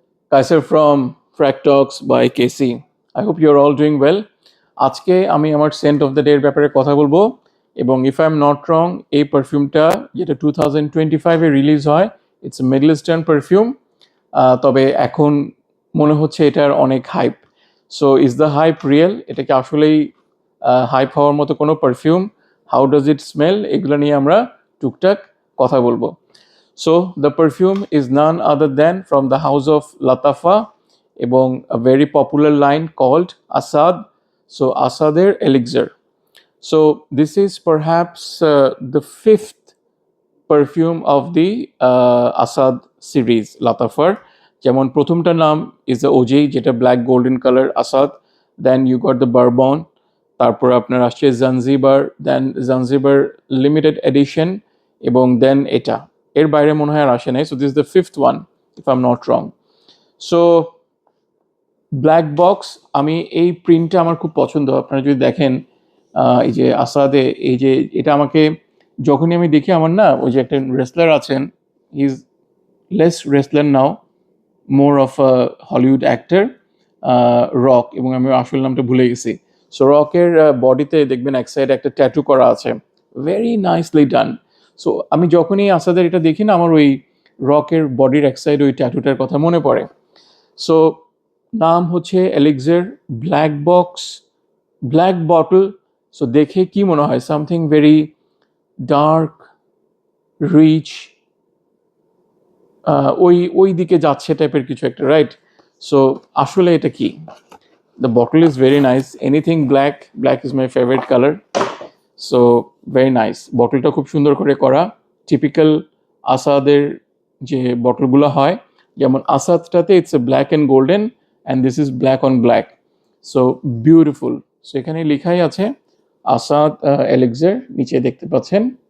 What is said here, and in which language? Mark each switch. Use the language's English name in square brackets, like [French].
[English] Kaiser from Frack Talks by KC. I hope you're all doing well. [Bangla] আজকে আমি আমার Saint of the day এর ব্যাপারে কথা বলবো এবং [English] if I am not wrong [Bangla] এই পারফিউমটা যেটা 2025-এ রিলিজ হয়, [English] It's Middle Eastern perfume. [Bangla] তবে এখন মনে হচ্ছে এটার অনেক hype. [English] So is the hype real? [Bangla] এটা কি আসলেই হাইপ হওয়ার মতো কোনো perfume? [English] How does it smell? [Bangla] এগুলো নিয়ে আমরা টুকটাক কথা বলবো। [English] So the perfume is none other than from the house of Latafa এবং a very popular line called Asad. So Asader Elixir. So this is perhaps the fifth perfume of the Asad series Latafar. [Bangla] যেমন প্রথমটার নাম [English] is the OG যেটা black golden color Asad. Then you got the Bourbon. [Bangla] তারপর আপনার আসছে Zanzibar, দেন Zanzibar limited edition এবং দেন এটা। এর বাইরে মনে হয় আর আসে নাই। [English] So this is the fifth one if I am not wrong. [Bangla] So black box, আমি এই প্রিন্টটা আমার খুব পছন্দ। আপনারা যদি দেখেন এই যে আসাদে, এই যে এটা আমাকে যখনই আমি দেখি, আমার না ওই যে একটা রেসলার আছেন, [English] he is less wrestler now, more of a Hollywood actor, [Bangla] rock, এবং আমি আসল নামটা ভুলে গেছি। সো রকের বডিতে দেখবেন এক সাইডে একটা ট্যাটু করা আছে, [English] Very nicely done. [Bangla] সো আমি যখনই আসাদের এটা দেখি না, আমার ওই রকের বডির এক সাইড ওই ট্যাটুটার কথা মনে পড়ে। সো নাম হচ্ছে elixir, black box, black bottle. So দেখে কি মনে হয়? [English] something very dark, rich, [Bangla] ওই ওই দিকে যাচ্ছে টাইপের কিছু একটা, রাইট? সো আসলে এটা কি? [English] The bottle is very nice. Anything black, black is my favorite color. So very nice. [Bangla] বটলটা খুব সুন্দর করে করা, টিপিক্যাল আসাদের যে বটলগুলো হয়, যেমন আসাদটাতে [English] It's a black and golden and this is black on black. So beautiful. [Bangla] So এখানে লেখাই আছে আসাদ এলেক্সার, নিচে দেখতে পাচ্ছেন।